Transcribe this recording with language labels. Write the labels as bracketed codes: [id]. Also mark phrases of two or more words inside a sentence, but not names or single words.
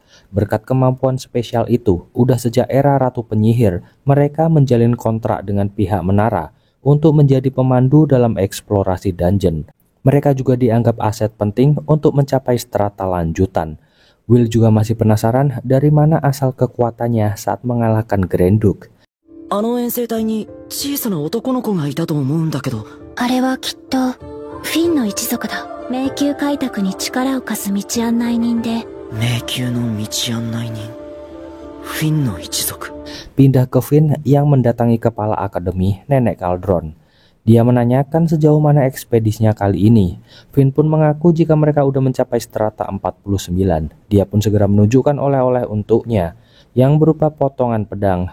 [id] Berkat kemampuan spesial itu, udah sejak era Ratu Penyihir, mereka menjalin kontrak dengan pihak menara untuk menjadi pemandu dalam eksplorasi dungeon. Mereka juga dianggap aset penting untuk mencapai strata lanjutan. Will juga masih penasaran dari mana asal kekuatannya saat mengalahkan Grand Duke. [ja] あの遠征隊に小さな男の子がいたと思うんだけど。あれはきっとフィンの一族だ。迷宮開拓に力を貸す道案内人で。迷宮の道案内人。フィンの一族。 [id] Pindah ke Finn yang mendatangi kepala akademi Nenek Cauldron. Dia menanyakan sejauh mana ekspedisinya kali ini. Finn pun mengaku jika mereka udah mencapai strata 49. Dia pun segera menunjukkan oleh-oleh untuknya yang berupa potongan pedang.